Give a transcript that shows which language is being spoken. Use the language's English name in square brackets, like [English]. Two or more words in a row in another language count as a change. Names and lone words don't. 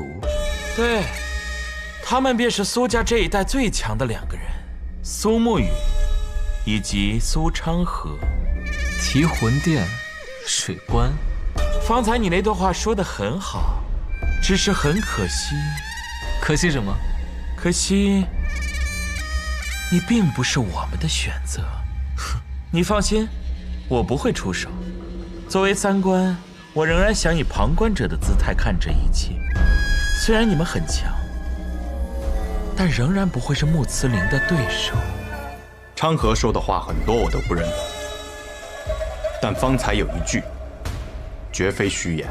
[Chinese] 對，他們便是蘇家這一代最強的2個人，蘇沐雨以及蘇昌河。提魂殿，水關。方才你那段話說得很好，只是很可惜。可惜什麼？可惜你並不是我們的選擇。你放心，我不會出手。作為三觀，我仍然想以旁觀者的姿態看這一切。雖然你們很強，但仍然不會是穆慈林的對手。昌河說的話很多我都不認同，但方才有一句，絕非虛言。